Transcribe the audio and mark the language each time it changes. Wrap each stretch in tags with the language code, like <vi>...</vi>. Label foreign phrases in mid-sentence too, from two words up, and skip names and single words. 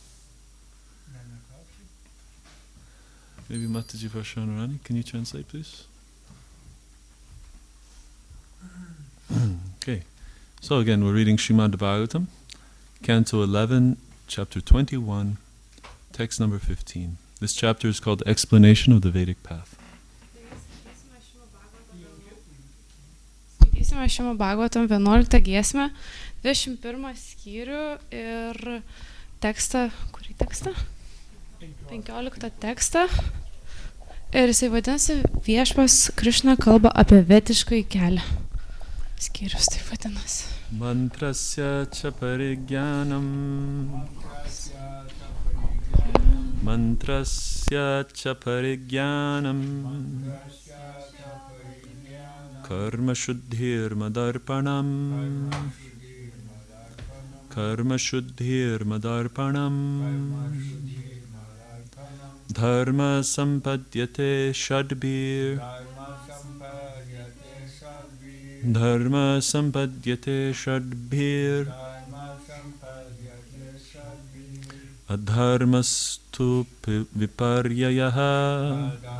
<en>Maybe Mataji Varshanarani, can you translate, please? Okay, so again, we're reading Srimad Bhagavatam, Canto 11, Chapter 21, text number 15. This chapter is called Explanation of the Vedic Path.</en> <lt>Skaitysime Srimad Bhagavatam 11 giesmę, 21 skyrių ir tekstą, kurį tekstą? 15 tekstą. Ir jisai vadinasi Viešpas Krišna kalba apie vediškąjį kelią. Skyrius taip vadinasi.</lt> <sa>मन्त्रस्य च परिज्ञानम् मन्त्रस्य च परिज्ञानम् कर्म शुद्धिर् मदर्पणम् कर्म शुद्धिर् मदर्पणम् धर्म सम्पद्यते षड्भिर् धर्म सम्पद्यते षड्भिर् अधर्मस्तु विपर्ययः.</sa>